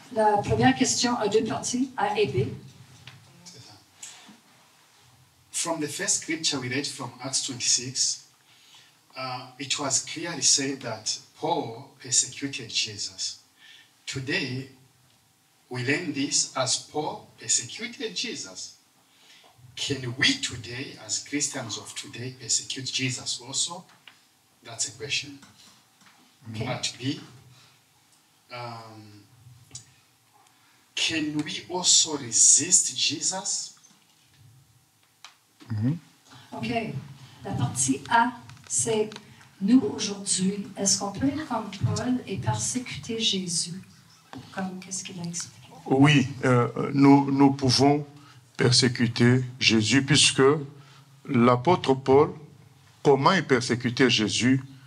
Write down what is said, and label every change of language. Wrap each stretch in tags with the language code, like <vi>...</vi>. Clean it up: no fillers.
<fr>La première question a 2 parties, A et B.</fr> <en>From the first scripture we read from Acts 26, it was clearly said that Paul persecuted Jesus. Today, we learn this as Paul persecuted Jesus. Can we today, as Christians of today, persecute Jesus also? That's a question. Okay. Part B, can we also resist Jesus? OK.</en> <fr>La partie A, c'est nous aujourd'hui. Est-ce qu'on peut être comme Paul et persécuter Jésus? Comme qu'est-ce qu'il a expliqué? Oui, nous pouvons persécuter Jésus, puisque l'apôtre Paul, comment il persécutait Jésus?</fr>